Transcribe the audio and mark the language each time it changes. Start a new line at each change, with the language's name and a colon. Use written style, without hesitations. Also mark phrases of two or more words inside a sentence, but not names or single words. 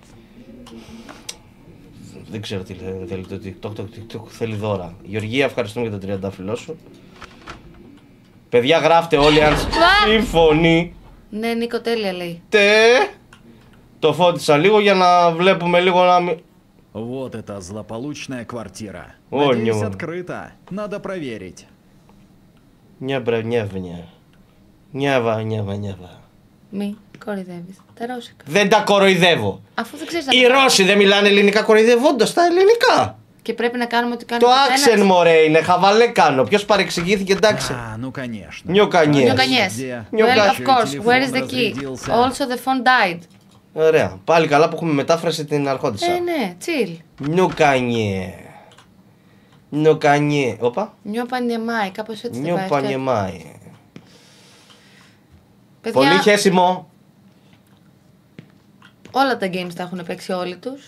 Greek: Δεν ξέρω τι θέλει το TikTok. Το TikTok θέλει δώρα. Γεωργία, ευχαριστούμε για το 30 σου. Παιδιά, γράφτε όλοι αν συμφωνεί. Ναι, Νίκο, τέλεια λέει. Το φώτισα λίγο για να βλέπουμε λίγο να μην...
Russian: Вот это злополучная квартира. О, Надеюсь, не. открыто. Надо проверить.
Greek: Νιέβα. Μη κοροϊδεύεις. Τα ρώσικα. Δεν τα κοροϊδεύω. Αφού δεν ξέρεις Οι Ρώσοι δεν μιλάνε ελληνικά κοροϊδευόντως τα ελληνικά. Και πρέπει να κάνουμε ό,τι κάνει Το ο καθένας. άξεν μωρέ είναι, χαβαλέ κάνω. Ποιος παρεξηγήθηκε, εντάξει.
Russian: А, ну конечно.
Greek: Νιοκανιές. Νιοκανιές.
Russian: Где?
English: Well, of
Russian: Еще и
English: course. Where is
Russian: телефон
English: the key?
Russian: разрядился.
English: Also the phone died.
Greek: Ωραία. Πάλι καλά που έχουμε μετάφραση την αρχόντισσα. Ναι, chill. Νιοκανιέ. Όπα. Νιώπανιεμάι, κάπως έτσι δεν πάει. Νιοπανιεμάι. Παιδιά, Πολύ χέσιμο. όλα τα games τα έχουν παίξει όλοι τους.